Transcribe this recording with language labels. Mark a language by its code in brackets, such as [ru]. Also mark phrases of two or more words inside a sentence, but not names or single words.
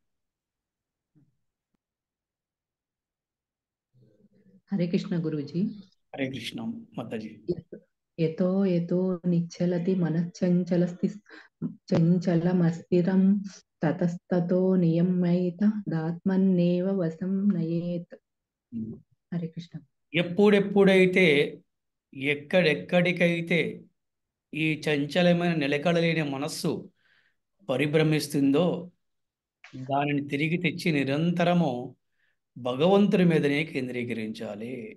[hi] हरे कृष्ण गुरुजी। [te] హరే కృష్ణ మాతాజీ. [sa] यतो यतो निश्चलति चञ्चलमस्थिरं ततस्ततो नियम्यैत दात्मन्नेव वशं नयेत्। हरे कृष्ण. [te] ఎప్పుడెప్పుడైతే ఎక్కడెక్కడికైతే ఈ చంచలమైన నిలకడలేని మనస్సు పరిభ్రమిస్తుందో దానిని తిరిగి తెచ్చి నిరంతరము భగవంతుడి మీదనే కేంద్రీకరించాలి.